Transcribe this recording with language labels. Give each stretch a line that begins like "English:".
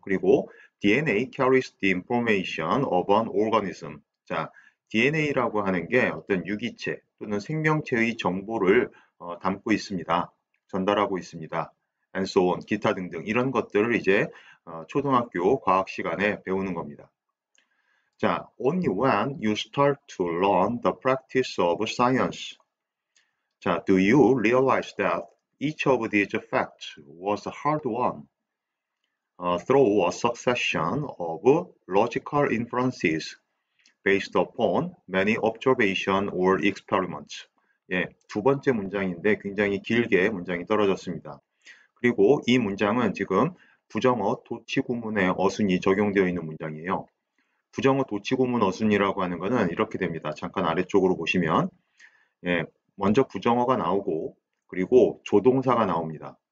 Korean: 그리고
English: DNA carries the information of an organism.
Korean: 자, DNA라고 하는 게 어떤 유기체 또는 생명체의 정보를 담고 있습니다. 전달하고 있습니다.
English: And so on,
Korean: 기타 등등 이런 것들을 이제 초등학교 과학 시간에 배우는 겁니다.
English: 자, only when you start to learn the practice of science. 자, do you realize that each of these facts was a hard one? Through a succession of logical inferences based upon many observations or experiments.
Korean: 예, 두 번째 문장인데 굉장히 길게 문장이 떨어졌습니다. 그리고 이 문장은 지금 부정어 도치구문의 어순이 적용되어 있는 문장이에요. 부정어 도치구문 어순이라고 하는 것은 이렇게 됩니다. 잠깐 아래쪽으로 보시면 예, 먼저 부정어가 나오고 그리고 조동사가 나옵니다.